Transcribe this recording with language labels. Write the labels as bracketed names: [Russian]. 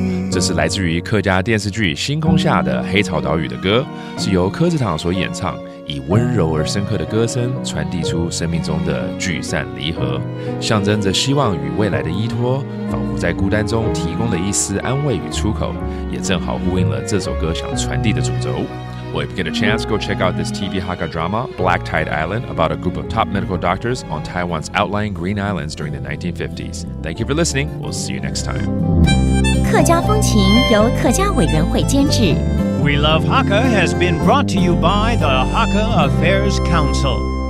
[Chinese] 这是来自于客家电视剧《星空下的黑潮岛屿》的歌，是由柯志堂所演唱，以温柔而深刻的歌声传递出生命中的聚散离合，象征着希望与未来的依托，仿佛在孤单中提供了一丝安慰与出口，也正好呼应了这首歌想传递的主轴。 [English] Well, if you get a chance, go check out this TV Hakka drama, Black Tide Island, about a group of top medical doctors on Taiwan's outlying Green Islands during the 1950s. Thank you for listening. We'll see you next time. [Chinese] 客家风情由客家委员会监制。 [English] We Love Hakka has been brought to you by the Hakka Affairs Council.